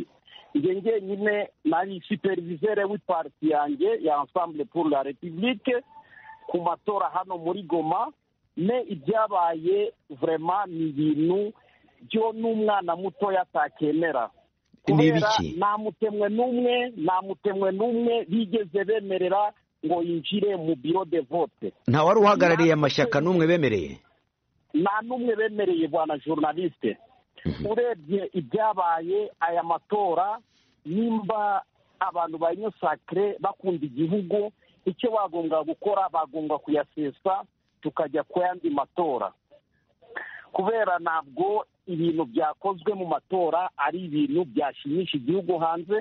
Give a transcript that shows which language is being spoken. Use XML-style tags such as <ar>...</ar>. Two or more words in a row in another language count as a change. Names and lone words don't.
<rw>Njye nyine nari superviseur w'iparti yanjye ya Ensemble pour la République ku matora hano muri Goma, ne ibyabaye vraiment ni ibintu byo n'umwana muto yatakemera. Nta mutemwe n'umwe bigeze bemerera ngo yinjire mu biro</rw> <fr>de vote.</fr> <rw>Nta wari uhagarariye amashyaka n'umwe bemereye? Nta n'umwe bemereye bwana journaliste. Urebye ibyabaye aya matora, nimba abantu ba Union Sacrée bakunda igihugu, icyo bagomba gukora bagomba kuyasesa tukajya ku yandi matora, kubera ntabwo ibintu byakozwe mu matora ari ibintu byashimisha igihugu hanze.</rw>